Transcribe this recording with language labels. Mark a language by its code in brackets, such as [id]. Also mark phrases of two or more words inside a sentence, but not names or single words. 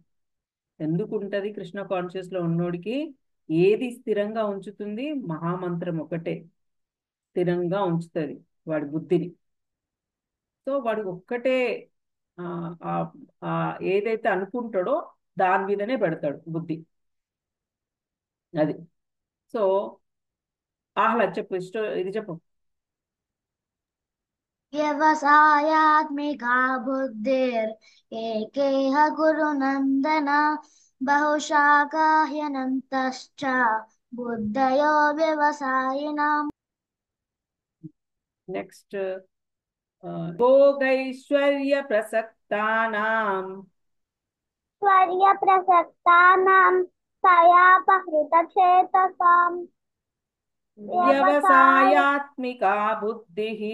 [te] ఎందుకు ఉంటది కృష్ణ కాన్షియస్ లో ఉన్నోడికి, ఏది స్థిరంగా ఉంచుతుంది, మహామంత్రం ఒకటే స్థిరంగా ఉంచుతుంది వాడి బుద్ధిని. సో వాడు ఒక్కటే ఏదైతే అనుకుంటాడో దాని మీదనే పెడతాడు బుద్ధి. అది. సో ఆహ్లాద్ చెప్పు, ఇది చెప్పు. [sa] व्यवसायात्मिका बुद्धिर् एकेह गुरुनन्दन बहुशाखा ह्यनन्तश्च बुद्धयो व्यवसायिनाम्. నెక్స్ట్ భోగైశ్వర్య ప్రసక్తానాం స్వర్యప్రసక్తానాం సయాపహృతచేతసాం వ్యవసాయాత్మికా బుద్ధి